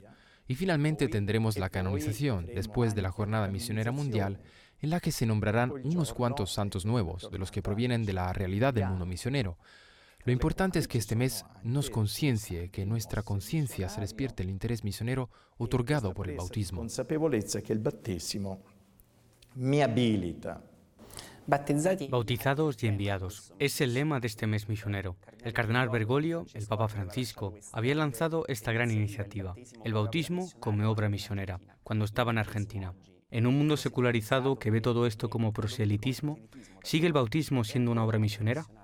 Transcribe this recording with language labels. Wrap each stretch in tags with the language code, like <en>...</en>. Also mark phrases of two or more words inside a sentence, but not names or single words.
<es>Y finalmente tendremos la canonización, después de la Jornada Misionera Mundial, en la que se nombrarán unos cuantos santos nuevos, de los que provienen de la realidad del mundo misionero. Lo importante es que este mes nos conciencie, que en nuestra conciencia se despierte el interés misionero otorgado por el bautismo.</es> <it>Consapevolezza che il battesimo mi abilita.</it> <es>Bautizados y enviados. Es el lema de este mes misionero. El cardenal Bergoglio, el Papa Francisco, había lanzado esta gran iniciativa, el bautismo como obra misionera, cuando estaba en Argentina. En un mundo secularizado que ve todo esto como proselitismo, ¿sigue el bautismo siendo una obra misionera?</es>